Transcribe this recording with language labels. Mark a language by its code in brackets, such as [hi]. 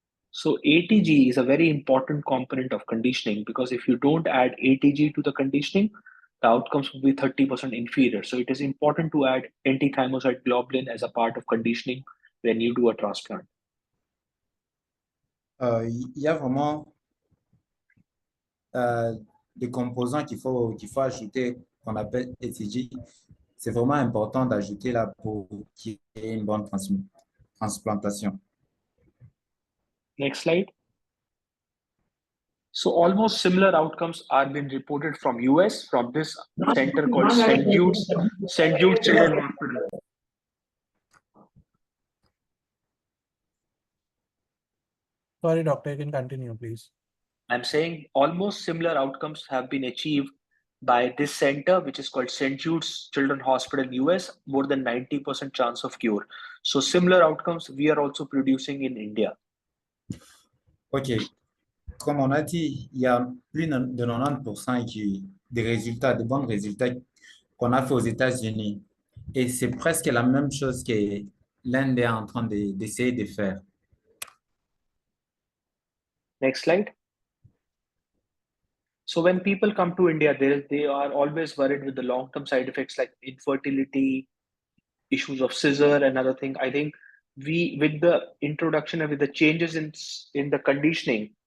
[en] So ATG is a very important component of conditioning, because if you don't add ATG to the conditioning, the outcomes will be 30% inferior. So it is important to add anti-thymocyte globulin as a part of conditioning when you do a transplant. [fr] Il y a vraiment des composants qu'il faut ajouter, qu'on appelle ATG. C'est vraiment important d'ajouter là pour qu'il y ait une bonne transplantation. [en] Next slide. So almost similar outcomes are being reported from US, from this center called St. Jude's Children's Hospital. Sorry, doctor, you can continue, please. I'm saying almost similar outcomes have been achieved by this center, which is called St. Jude's Children's Hospital in US, more than 90% chance of cure. So similar outcomes we are also producing in India. OK. [fr] Comme on a dit, il y a plus de 90% des résultats, de bons résultats qu'on a fait aux États-Unis. Et c'est presque la même chose que l'Inde est en train d'essayer de faire. [en] Next slide. So when people come to India, they are always worried with the long-term side effects like infertility, issues of scissor, and other thing. I think with the introduction and with the changes in the conditioning,